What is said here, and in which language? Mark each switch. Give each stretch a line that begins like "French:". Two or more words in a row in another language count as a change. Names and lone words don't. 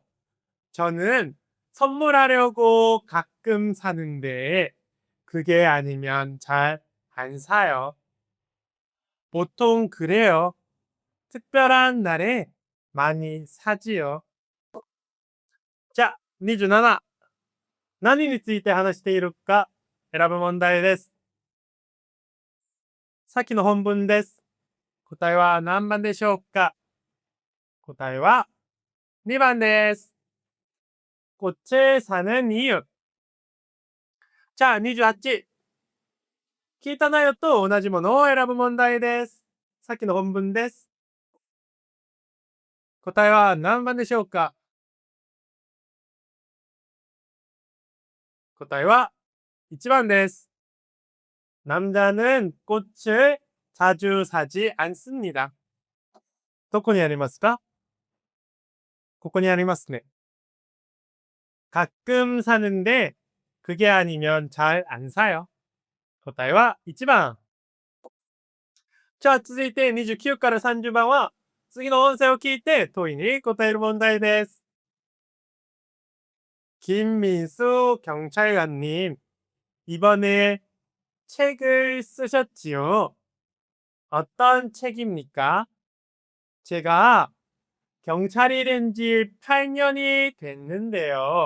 Korean: 저는 선물하려고 가끔 사는데 그게 아니면 잘 안 사요. 보통 그래요. 특별한 날에 많이 사지요. 자, 27。
Japanese: 何について話しているか選ぶ問題です。さっきの本文です。答えは何番でしょうか？答えは2番です。
Korean: 꽃을 사는 이유。자、
Japanese: 28。聞いた内容と同じものを選ぶ問題です。さっきの本文です。答えは何番でしょうか？答えは1番です。
Korean: 남자는 꽃을 자주 사지 않습니다.
Japanese: どこにありますか？ここにありますね。
Korean: 가끔 사는데 그게 아니면 잘 안 사요.
Japanese: 答えは1番。じゃあ続いて29から30番は次の音声を聞いて問いに答える問題です。
Korean: 김민수 경찰관님, 이번에 책을 쓰셨지요? 어떤 책입니까? 제가 경찰이 된 지 8년이 됐는데요.